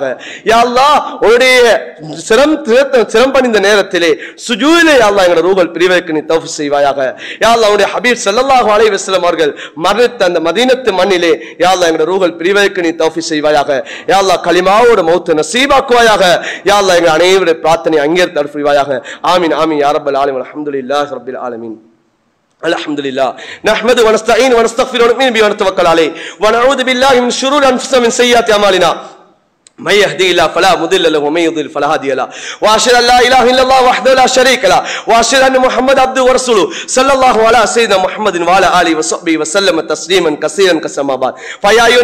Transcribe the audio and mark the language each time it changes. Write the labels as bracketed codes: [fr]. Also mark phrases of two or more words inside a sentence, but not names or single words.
[ar] يا الله [ta] உன்னுடைய சிரம் பணிந்த நேரத்திலே சுஜூதிலே [ar] يا الله [ta] எங்க ரூஹ் பிரிவதற்கு நீ தௌஃபீக் செய்வாயாக. [ar] يا الله [ta] உன்னுடைய ஹபீப் [ar] صلى الله عليه وسلم [ta] அவர்கள் மரணித்த அந்த மதீனத்து மண்ணிலே [ar] يا الله [ta] எங்க ரூஹ் பிரிவதற்கு நீ தௌஃபீக் செய்வாயாக. [ar] يا الله [ta] கலிமாவோட மௌத்தை நசீபாக்குவாயாக. [ar] يا الله [ta] எங்க அனைவருடைய பிரார்த்தனை அங்கீகரித்து அருள்வாயாக. [ar] آمين آمين يا رب العالمين الحمد لله رب العالمين. الحمد لله نحمده ونستعين ونستغفر ونؤمن به ونتوكل عليه ونعوذ بالله من شرور انفسنا ومن سيئات اعمالنا من يهدي الله فلا مضل له ومن يضلل فلا هادي له واشهد ان لا اله الا الله وحده لا شريك له واشهد ان محمد عبده ورسوله صلى الله على سيدنا محمد وعلى اله وصحبه وسلم تسليما كثيرا كما بعد فيا ايها